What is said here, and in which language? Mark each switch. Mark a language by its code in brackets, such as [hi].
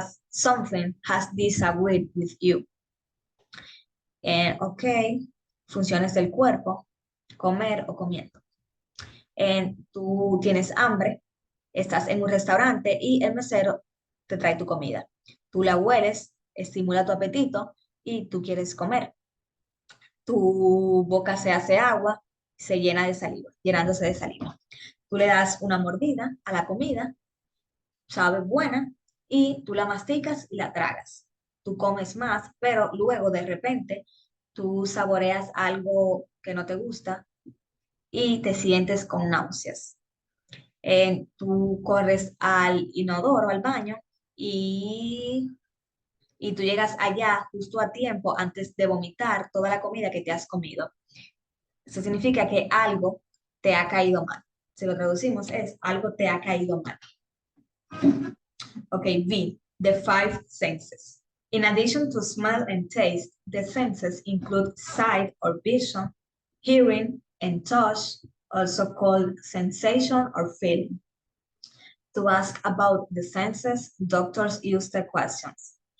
[en] Something has disagreed with you. [es] Ok, funciones del cuerpo, comer o comiendo. Tú tienes hambre, estás en un restaurante y el mesero te trae tu comida. Tú la hueles, estimula tu apetito y tú quieres comer. Tu boca se hace agua, se llena de saliva, llenándose de saliva. Tú le das una mordida a la comida, sabe buena, y tú la masticas y la tragas. Tú comes más, pero luego de repente tú saboreas algo que no te gusta y te sientes con náuseas. Tú corres al inodoro, al baño, y, y tú llegas allá justo a tiempo antes de vomitar toda la comida que te has comido. Eso significa que algo te ha caído mal. Si lo traducimos es algo te ha caído mal. [en] Okay, B, the five senses. In addition to smell and taste, the senses include sight or vision, hearing, and touch, also called sensation or feeling. To ask about the senses, doctors use the questions.